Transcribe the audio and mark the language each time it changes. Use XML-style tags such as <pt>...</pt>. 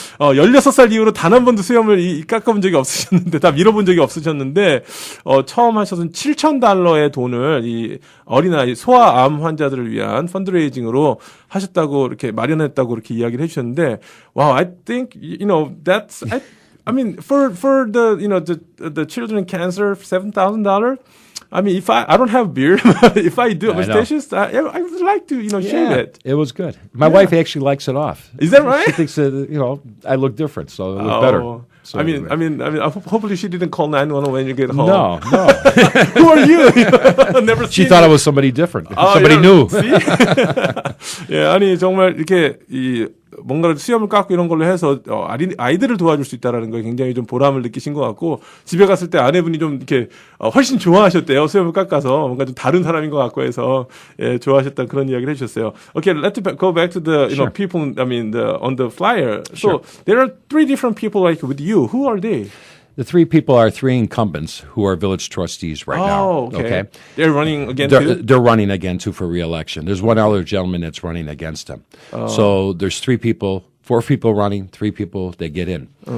<ko>16살 이후로 단 한 번도 수염을 깎아본 적이 없으셨는데, 다 밀어본 적이 없으셨는데, 처음 하셔서 $7,000의 돈을 이 어린아이, 소아암 환자들을 위한 펀드레이징으로 하셨다고, 이렇게 마련했다고 이렇게 이야기를 해주셨는데,</ko> <en>wow, I think, that's, I mean, for the children cancer, $7,000, I mean, if I don't have beard, if I do mustaches, I would like to, shave it. It was good. My wife actually likes it off. Is that right? She thinks that, I look different, so it look better. So I mean, hopefully she didn't call 911 when you get home. No. Who are you? Never She seen thought I you. was somebody different. Somebody new. See?</en> <ko>예, 아니 정말 이렇게 뭔가를 수염을 깎고 이런 걸로 해서 아이들을 도와줄 수 있다라는 걸 굉장히 좀 보람을 느끼신 것 같고 집에 갔을 때 아내분이 좀 이렇게 훨씬 좋아하셨대요. 수염을 깎아서 뭔가 좀 다른 사람인 것 같고 해서 예, 좋아하셨다는 그런 이야기를 해주셨어요.</ko> <en>Okay, let's go back to the Sure. people. I mean, on the flyer. Sure. So there are 3 different people like with you. Who are they? The 3 people are 3 incumbents who are village trustees right now. Oh, okay. They're running again too? They're running again too for re-election. There's one other gentleman that's running against him. So there's 4 people running, 3 people that get in.</en>